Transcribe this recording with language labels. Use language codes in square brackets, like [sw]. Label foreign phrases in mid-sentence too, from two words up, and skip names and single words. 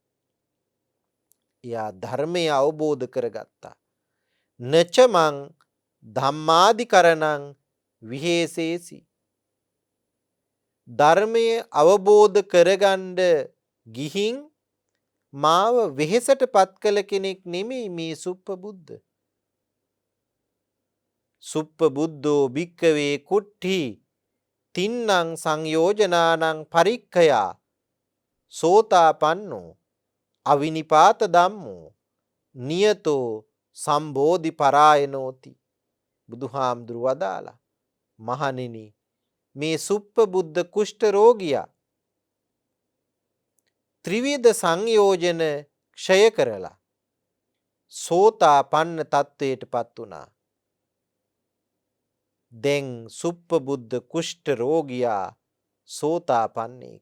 [si] එයා ධර්මය අවබෝධ කරගත්තා. [pi] නචමං ධම්මාදිකරණං විහෙසේසි. [si] ධර්මය අවබෝධ කරගන්න ගිහින් මාව වෙහෙසට පත් කළ කෙනෙක් නෙමෙයි මේ සුප්පබුද්ධ. [pi] සුප්පබුද්ධෝ භික්කවේ කුට්ටි තින්නං සංයෝජනානං පරික්ඛයා සෝතාපන්නෝ අවිනිපාත ධම්මෝ නියතෝ සම්බෝධි පරායනෝති. [si] බුදුහාමුදුරුවෝ වදාලා මහණෙනි, මේ සුප්පබුද්ධ කුෂ්ඨ රෝගියා ත්‍රිවිධ සංයෝජන ක්ෂය කරලා සෝතාපන්න තත්වයට පත් වුණා. දැන් සුප්පබුද්ධ කුෂ්ඨ රෝගියා සෝතාපන්නෙක්.